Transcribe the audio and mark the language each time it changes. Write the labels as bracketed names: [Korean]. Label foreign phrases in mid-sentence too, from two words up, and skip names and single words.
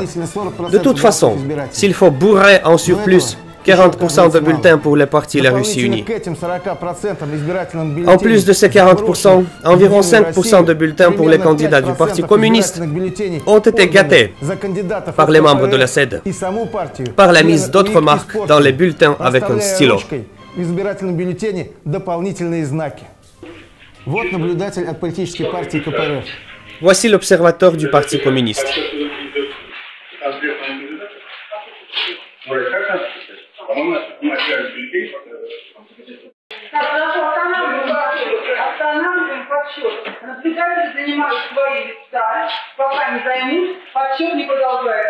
[French] De toute façon, s'il faut bourrer en surplus 40% de bulletins pour les partis La Russie unie. En plus de ces 40%, environ 5% de bulletins pour les candidats du Parti communiste ont été gâtés par les membres de la SED, par la mise d'autres marques dans les bulletins avec un stylo. [Russian] В избирательном бюллетене дополнительные знаки. Вот наблюдатель от политической партии КПРФ. [French] Voici l'observateur du Parti communiste. [Russian] Останавливаем подсчет. Наблюдатели занимают свои места. Пока не займут, подсчет не продолжаем.